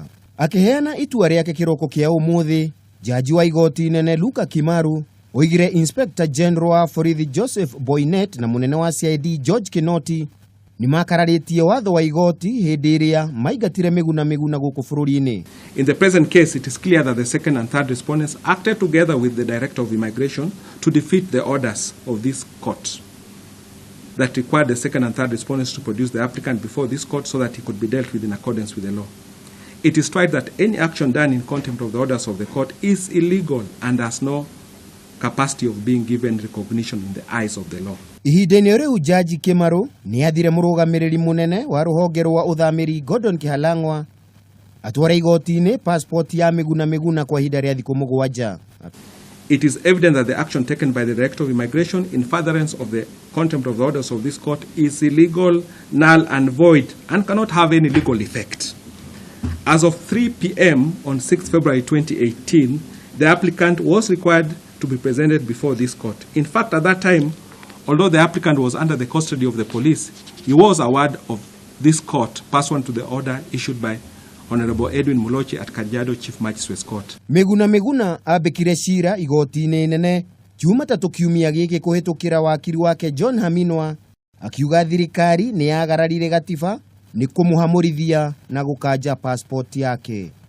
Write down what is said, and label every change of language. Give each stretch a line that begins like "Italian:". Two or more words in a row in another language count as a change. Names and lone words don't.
Kikuyu: Akiheana itua riake kiroko kia umuthi, jaji wa igoti inene Luka Kimaru oigire Inspector General wa borithi Joseph Boynet na munene wa CID George Kinoti ni makararitie watho wa igoti hindi iria maigatire Miguna guku bururi-ini.
English: In the present case, it is clear that the second and third respondents acted together with the Director of Immigration to defeat the orders of this court that required the second and third respondents to produce the applicant before this court so that he could be dealt with in accordance with the law. It is tried that any action done in contempt of the orders of the court is illegal and has no capacity of being given recognition in the eyes of the law.
Kikuyu: Ihindeni riu jaji Kimaru ni athire murugamiriri munene wa ruhonge rwa uthamiri Gordon Kihalang'wa atwara igoti-ini passport ya Miguna kwa ihinda ria thiku 7.
English: It is evident that the action taken by the Director of Immigration in furtherance of the contempt of the orders of this court is illegal, null and void and cannot have any legal effect. As of 3 p.m. on 6 February 2018, the applicant was required to be presented before this court. In fact, at that time, although the applicant was under the custody of the police, he was a ward of this court pursuant to the order issued by Honorable Edwin Mulochi at Kajiado Chief Magistrates Court.
Kikuyu: Miguna abekire cira igoti-ini inene Jumatatu kiumia giki kuhitukira wakiri wake John Haminwa akiuga thirikari ni yagararire gatiba ni kumuhamurithia na gukanja passport yake.